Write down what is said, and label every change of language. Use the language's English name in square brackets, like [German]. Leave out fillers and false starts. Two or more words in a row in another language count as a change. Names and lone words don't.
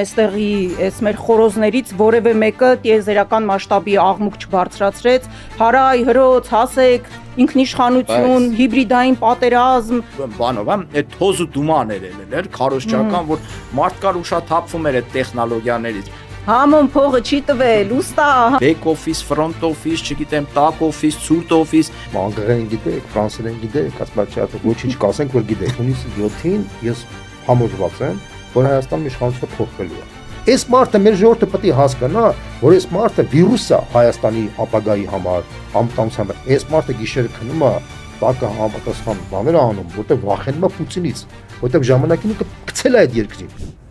[Armenian] Այստեղի այս մեր խորոզներից որևէ մեկը տիեզերական մասշտաբի աղմուկ չբարձրացրեց, հարայ, հրոց, հասեք, ինքնիշխանություն, հիբրիդային պատերազմ, բանով, այդ թոզ ու դումաներ էր քարոզչական, որ մարդ կար ուշաթափվում էր այդ տեխնոլոգիաներից։ Համոն փողը չի տվել, ուստա։ [English] Back office, front office, չգիտեմ, back office, [Armenian] ցուրտ office, անգլերեն գիտեք, ֆրանսերեն գիտեք, ասպարչատը ոչինչ կասենք, որ գիտեք։ Հունիսի 7-ին ես համոզված եմ, որ Հայաստանի իշխանությունը փոխվելու է։ Այս մարդը մեր ժողովուրդը պետք է հասկանա, որ այս մարդը վիրուս է Հայաստանի ապագայի համար, անվտանգության համար։ Այս մարդը գիշերը քնում է, տակը համապատասխան բաներ անում, որտեղ վախենում է Պուտինից, որտեղ ժամանակին կգցել է այդ երկրին։